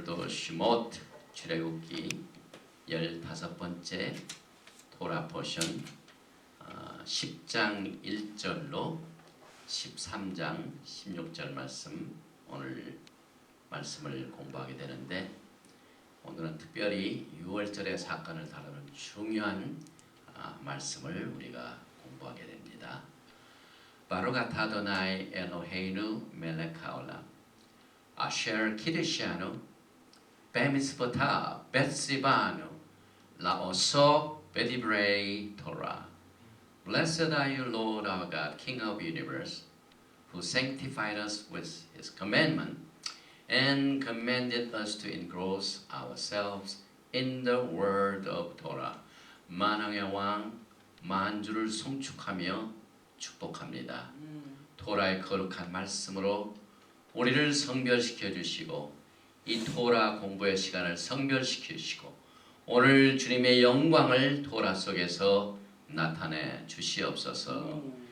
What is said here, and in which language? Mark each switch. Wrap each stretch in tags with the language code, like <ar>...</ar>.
<ko>슈못 출애굽기 15번째 토라 포션 10장 1절로 13장 16절 말씀 오늘 말씀을 공부하게 되는데 오늘은 특별히 6월절의 사건을 다루는 중요한 말씀을 우리가 공부하게 됩니다.</ko> <he>바루가 타도나이 엘로헤이누 멜레카올라 아셰르 키드시아누 베미스보타 베시바누 라오소 베디브레이 토라</he> <en>Blessed are you, Lord our God, King of the universe, who sanctified us with his commandment and commanded us to engross ourselves in the word of Torah.</en> <ko>만왕의 왕 만주를 송축하며 축복합니다. 토라의 거룩한 말씀으로 우리를 성별시켜 주시고 이 토라 공부의 시간을 성별시키시고 오늘 주님의 영광을 토라 속에서 나타내 주시옵소서.</ko>